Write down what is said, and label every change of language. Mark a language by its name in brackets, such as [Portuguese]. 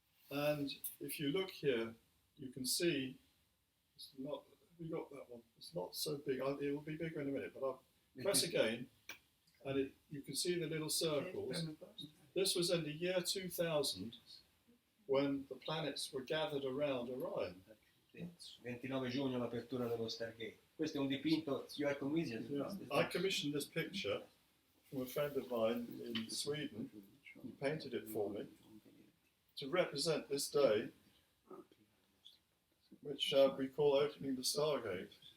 [English] And if you look here, you can see, it's not, we got that one, it's not so big, it will be bigger in a minute, but I'll press again, and you can see the little circles. This was in the year 2000, when the planets were gathered around Orion. [Italian] 29 giugno l'apertura dello Stargate. Questo è un dipinto, [English] I commissioned this picture from a friend of mine in Sweden. He painted it for me to represent this day, which we call opening the Stargate.